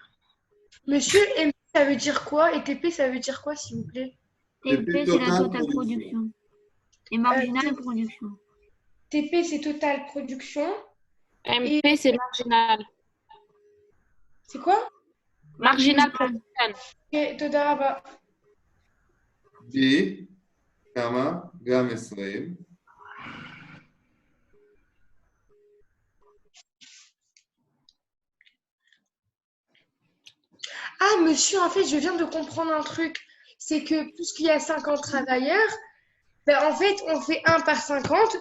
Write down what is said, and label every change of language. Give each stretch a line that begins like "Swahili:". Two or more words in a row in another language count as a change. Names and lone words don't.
French: Monsieur, MP, ça veut dire quoi? Et TP, ça veut dire quoi, s'il vous plaît? TP, c'est la totale production. Et marginale production. TP, c'est
English: total production.
French: MP, c'est marginal. C'est quoi? marginal plus
Hebrew: אוקיי, תודה רבה. B, כמה? גם 20.
French: Ah, monsieur, en fait, je viens de comprendre un truc. C'est que puisqu'il y a 50 travailleurs, ben, en fait, on fait 1 par 50.